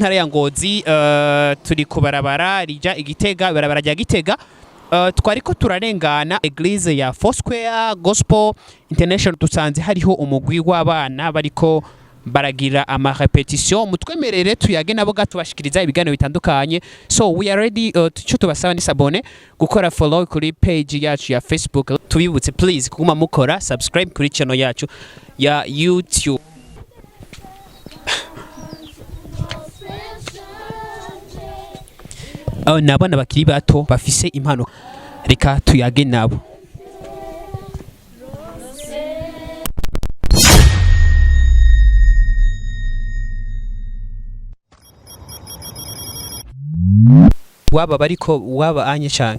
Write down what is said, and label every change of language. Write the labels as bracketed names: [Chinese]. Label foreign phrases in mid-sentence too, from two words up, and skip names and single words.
[Rundi] ntara ya Ngozi turi kubarabara rija Igitega barabara rya Gitega twariko turarengana eglise ya Foursquare Gospel International dusanze hariho umugwi w'abana bariko baragira ama repetition mutwemerere tuyage nabo gatubashikiriza ibiganiro bitandukanye [English] so we are ready [Rundi] cyo tubasaba ni sabone gukora follow kuri page yacu ya Facebook tubibutse please kuguma mukora subscribe kuri channel yacu ya YouTube nabana bakiri bato bafise impano reka tuyage nabo waba bariko waba anye cyane